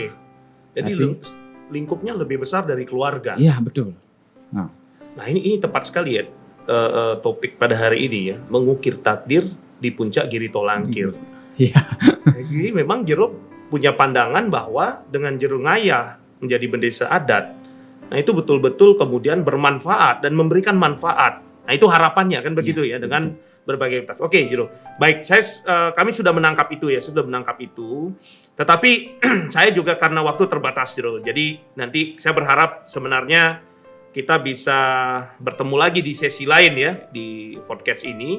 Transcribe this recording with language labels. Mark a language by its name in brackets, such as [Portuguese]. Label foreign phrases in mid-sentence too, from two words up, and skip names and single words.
[Indonesian] Jadi lingkupnya lebih besar dari keluarga. Iya, betul. Nah, ini tepat sekali ya topik pada hari ini ya, mengukir takdir di puncak Giri Tolangkir. Iya. Jadi memang Jero punya pandangan bahwa dengan Jero ngayah menjadi bendesa adat, nah itu betul-betul kemudian bermanfaat dan memberikan manfaat. Nah itu harapannya kan begitu ya dengan berbagai tas. Oke, Jero. Baik, kami sudah menangkap itu ya, Tetapi saya juga karena waktu terbatas, Jero. Jadi nanti saya berharap sebenarnya kita bisa bertemu lagi di sesi lain ya di podcast ini.